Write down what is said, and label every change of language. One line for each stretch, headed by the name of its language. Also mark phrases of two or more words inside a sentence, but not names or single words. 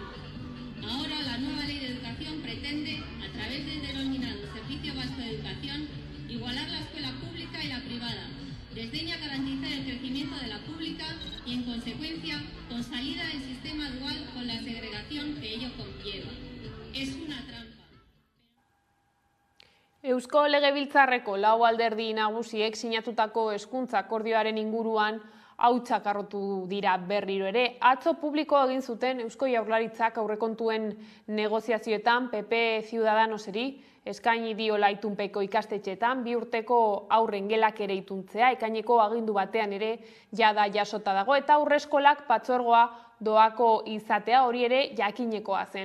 Spanish: Ahora la nueva Ley de Educación pretende, a través del denominado Servicio Vasco de Educación, igualar la escuela pública y la privada. Desdeña garantizar el crecimiento de la pública y, en consecuencia, consolida el sistema dual con la segregación que ello conlleva. Es una trampa.
Basque: Eusko Legebiltzarreko lau alderdi nagusiek sinatutako hezkuntza akordioaren inguruan hautsak harrotu dira berriro ere. Atzo publiko egin zuten Eusko Jaurlaritzak aurrekontuen negoziazioetan PP Ciudadanoseri eskaini diola itunpeko ikastetxeetan 2 urteko haurren gelak ere ituntzea, ekaineko agindu batean ere jada jasota dago, eta aurreskolak patzuergoa doako izatea hori ere jakinekoa zen.